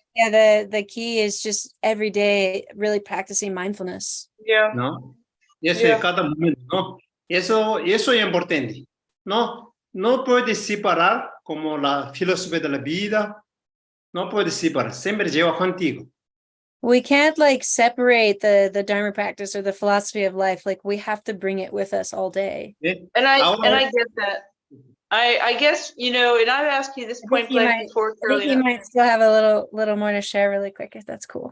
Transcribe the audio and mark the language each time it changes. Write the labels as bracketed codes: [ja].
[en] The key is just every day really practicing mindfulness. Yeah. [es] ¿No? Eso es cada momento, ¿no? Eso es importante. No puede separar como la filosofía de la vida. No puede separar. Siempre lleva contigo. [en] We can't like separate the Dharma practice or the philosophy of life. Like we have to bring it with us all day. And I get that. I guess, and I've asked you this point blank before. I think you might still have a little more to share really quick, if that's cool.